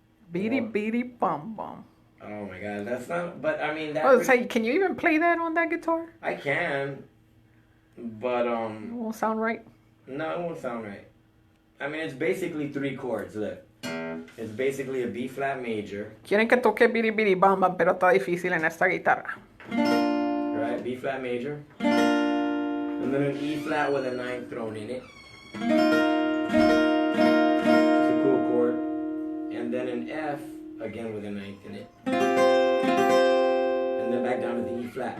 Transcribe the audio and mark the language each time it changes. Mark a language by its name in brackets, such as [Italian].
[English] Beady beady bum bum. Oh my God, that's not. But I mean, that. I was saying, can you even play that on that guitar? I can. But It won't sound right. no, it won't sound right. I mean, it's basically 3 chords. Look, it's basically a B flat major. [Spanish] Quieren que toque biri biri bam bam, pero está difícil en esta guitarra. [English] Right, B flat major, and then an E flat with a 9th thrown in it. It's a cool chord, and then an F again with a 9th in it, and then back down to the E flat.